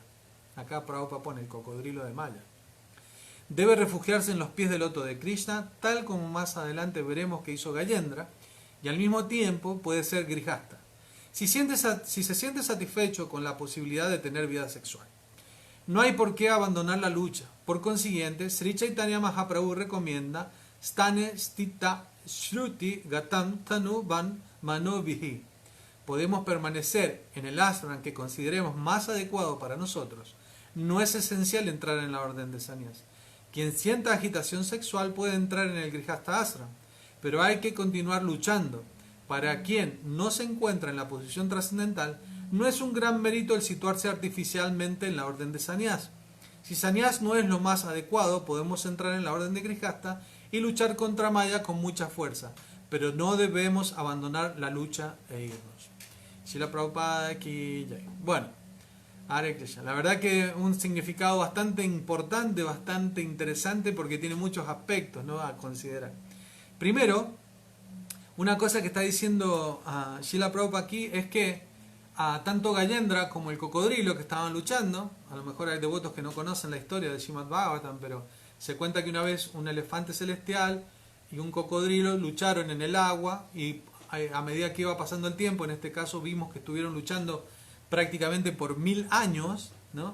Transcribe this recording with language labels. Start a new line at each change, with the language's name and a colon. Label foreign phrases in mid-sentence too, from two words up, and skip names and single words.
Spanish: Acá Prabhupada pone el cocodrilo de Maya. Debe refugiarse en los pies del loto de Krishna, tal como más adelante veremos que hizo Gayendra, y al mismo tiempo puede ser Grihasta, si se siente satisfecho con la posibilidad de tener vida sexual. No hay por qué abandonar la lucha. Por consiguiente, Sri Chaitanya Mahaprabhu recomienda
Sanskrit: स्थाने स्थिताः श्रुति गतां तनु वाङ् मनोभिः.
Spanish: Podemos permanecer en el ashram que consideremos más adecuado para nosotros. No es esencial entrar en la orden de sannyas. Quien sienta agitación sexual puede entrar en el Grihasta Ashram, pero hay que continuar luchando. Para quien no se encuentra en la posición trascendental, no es un gran mérito el situarse artificialmente en la orden de sannyas. Si sannyas no es lo más adecuado, podemos entrar en la orden de Grihasta y luchar contra Maya con mucha fuerza, pero no debemos abandonar la lucha e irnos.
Hindi: Srila Prabhupada की जय.
Spanish: Bueno, Hare Krishna. La verdad que un significado bastante importante, bastante interesante, porque tiene muchos aspectos, ¿no?, a considerar. Primero, una cosa que está diciendo Srila Prabhupada aquí es que tanto Gayendra como el cocodrilo que estaban luchando, a lo mejor hay devotos que no conocen la historia de Srimad Bhagavatam, pero se cuenta que una vez un elefante celestial y un cocodrilo lucharon en el agua, y a medida que iba pasando el tiempo, en este caso vimos que estuvieron luchando prácticamente por 1000 años, ¿no?